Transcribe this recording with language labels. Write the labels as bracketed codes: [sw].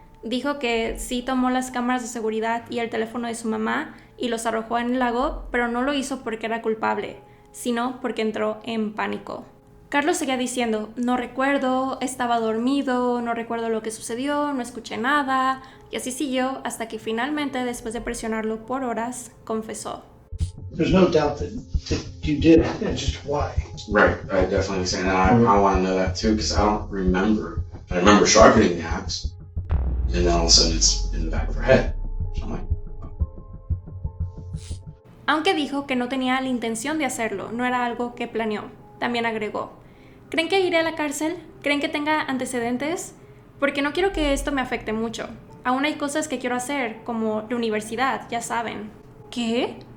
[es] Dijo que sí tomó las cámaras de seguridad y el teléfono de su mamá y los arrojó en el lago, pero no lo hizo porque era culpable, sino porque entró en pánico. Carlos seguía diciendo, no recuerdo, estaba dormido, no recuerdo lo que sucedió, no escuché nada, y así siguió hasta que finalmente, después de presionarlo por horas, confesó. [en] There's no doubt that you did it, it's just why. Right, I definitely understand that. I want to know that too, because I don't remember. I remember sharpening the axe, and then all of a sudden it's in the back of her head. So I'm like, [es] Aunque dijo que no tenía la intención de hacerlo, no era algo que planeó. También agregó, ¿creen que iré a la cárcel? ¿Creen que tenga antecedentes? Porque no quiero que esto me afecte mucho. Aún hay cosas que quiero hacer, como la universidad, ya saben. ¿Qué?